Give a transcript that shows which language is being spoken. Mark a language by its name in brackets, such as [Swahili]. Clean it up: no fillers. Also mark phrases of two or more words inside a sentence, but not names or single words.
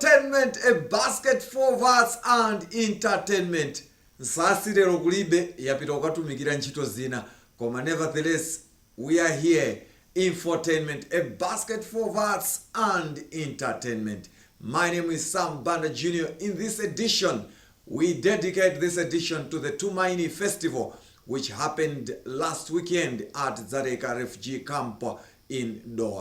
[English] Infotainment, a basket for arts and entertainment. [Nyanja] Nsasirero kulibe yapita ukatumikira ntchito zina, koma [English] nevertheless we are here. Infotainment, a basket for arts and entertainment. My name is Sam Banda Jr. In this edition, we dedicate this edition to the Tumaini Festival, which happened last weekend at Zareka Refugee Camp in Doha.